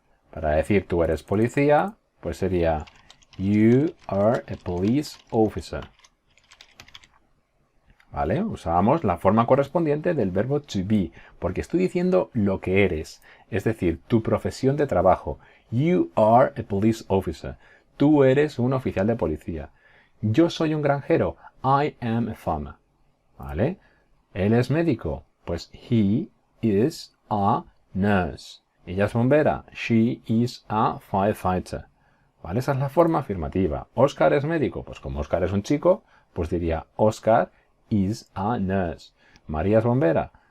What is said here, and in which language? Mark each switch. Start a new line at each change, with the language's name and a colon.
Spanish: Para decir tú eres policía, pues sería
English: you are a police officer.
Spanish: ¿Vale? Usábamos la forma correspondiente del verbo to be, porque estoy diciendo lo que eres, es decir, tu profesión de trabajo.
English: You are a police officer.
Spanish: Tú eres un oficial de policía. Yo soy un granjero.
English: I am a farmer.
Spanish: ¿Vale? Él es médico.
English: Pues he is a nurse.
Spanish: Ella es bombera.
English: She is a firefighter. ¿Vale?
Spanish: Esa es la forma afirmativa. Oscar es médico. Pues como Oscar es un chico, pues diría
English: Oscar is a nurse.
Spanish: María es bombera.